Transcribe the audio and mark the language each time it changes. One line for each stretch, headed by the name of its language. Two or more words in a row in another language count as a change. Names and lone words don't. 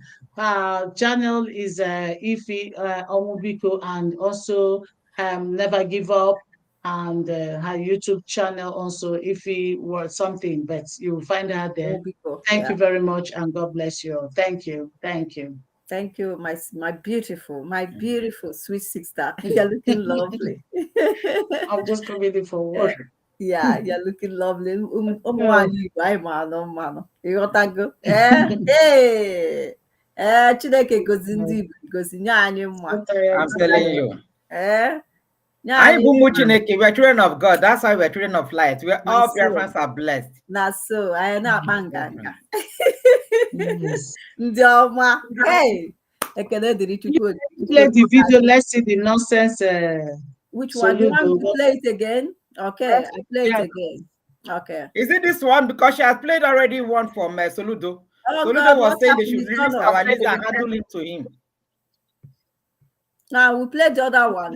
English: Her channel is Ifi Omubiko, and also Never Give Up, and her YouTube channel also Ifi Word Something, but you will find her there. Thank you very much, and God bless you all. Thank you. Thank you, my beautiful, sweet sister. You're looking lovely. I'm just coming for water. Yeah, you're looking lovely.
Igbo: Chineke gozi ndị Igbo, gozi nye anyị mma.
English: I'm telling you. I we're children of God. That's why we're children of light. We're all Biafrans are blessed. That's so. I know Manganga.
Igbo: Ndị ọma.
English: Hey.
Igbo: Ekele dịrị Chukwu.
English: Play the video. Let's see the nonsense. Which one? You want to play it again? Okay, I play it again. Okay. Is it this one? Because she has played already one from Soludo. Soludo was saying they should release our leader and handle it to him. Now we play the other one.